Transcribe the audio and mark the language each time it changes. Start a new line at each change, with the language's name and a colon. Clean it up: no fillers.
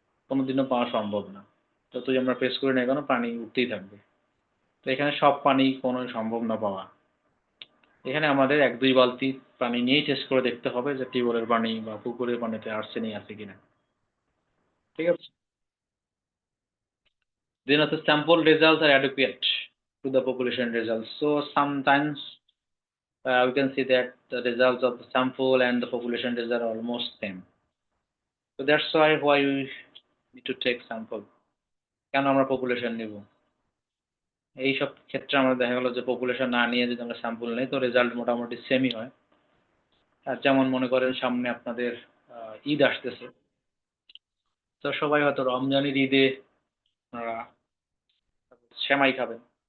Bangla: কোনোদিনও পাওয়া সম্ভব না। যতই আমরা প্রেস করি না কেন পানি উঠতেই থাকবে। তো এখানে সব পানি কোনো সম্ভব না পাওয়া। এখানে আমাদের 1-2 বালতি পানি নিয়েই টেস্ট করে দেখতে হবে যে টিউবওয়েলের পানি বা পুকুরের পানিতে আর্সেনিক আছে কিনা। ঠিক আছে।
English: Then the sample results are adequate to the population results. So sometimes we can see that the results of the sample and the population result are almost same. So that's why we need to take sample.
Bangla: কেন আমরা population নিব? এইসব ক্ষেত্রে আমরা দেখা গেল যে population না নিয়ে যদি আমরা স্যাম্পল নেই, তো রেজাল্ট মোটামুটি সেমই হয়। আর যেমন মনে করেন সামনে আপনাদের ঈদ আসতেছে, তো সবাই হয়তো রমজানের ঈদে আপনারা সেমাই খাবেন।